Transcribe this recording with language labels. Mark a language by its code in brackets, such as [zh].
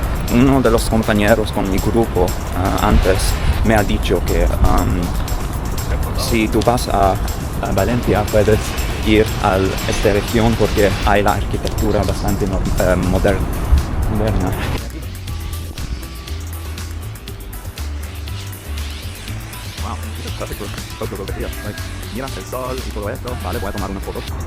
[es] Uno de los compañeros con mi grupo antes me ha dicho que si tú vas a Valencia puedes ir a esta región porque hay la arquitectura bastante moderna. [en] Wow, it's a perfect photo over here. Like, [es] mira el sol y todo esto. Vale, voy a tomar una foto.